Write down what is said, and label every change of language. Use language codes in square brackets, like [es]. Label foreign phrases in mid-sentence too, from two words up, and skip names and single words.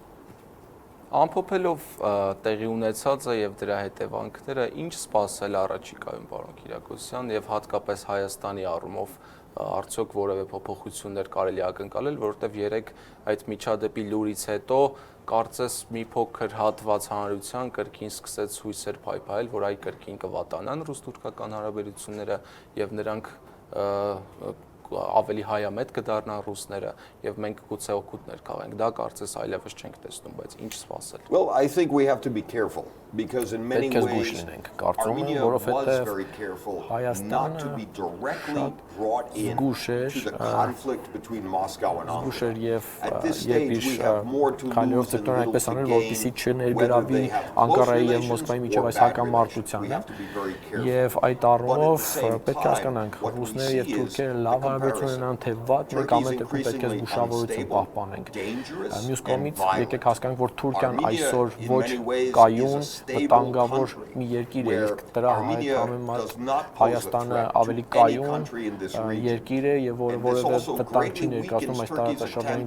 [hy] Ամփոփելով տեղի ունեցածը եւ դրա հետևանքները, ինչ սպասել առաջիկայում, պարոն Կիրակոսյան, եւ հատկապես Հայաստանի առումով արդյոք որևէ փոփոխություններ կարելի ակնկալել, որովհետև երեք այդ միջադեպի լուրից հետո կարծես մի փոքր հատված հանրության կրկին սկսեց հույսեր փայփայել, որ այ կրկին կվատանան ռուս-թուրքական հարաբերությունները եւ նրանք ավելի հայամետ կդառնան ռուսները եւ մենք գուցե օգուտներ քաղենք։ Դա կարծես այլևս չենք տեսնում, բայց ինչ սպասել։ [en] Well, I think we have to be careful because in many ways Armenia was very careful not to be directly brought into the conflict between Moscow and Ankara. At this stage we have more to lose in the middle of the game, whether they have close relations or bad relations. We have to be very careful. [hy] Եվ այդ առումով պետք է հասկանանք, ռուսները եւ թուրքերը լավ հարաբերություն ունեն թե վատ, մենք ամեն դեպքում պետք է զգուշավորություն պահպանենք։ Մյուս կողմից եկեք հասկանանք, որ Թուրքիան այսօր ոչ կայուն, վտանգավոր մի երկիր է, իսկ դրա համեմատ Հայաստանը ավելի կայուն երկիր է եւ որևէ վտանգ չի ներկայացնում այս տարածաշրջանին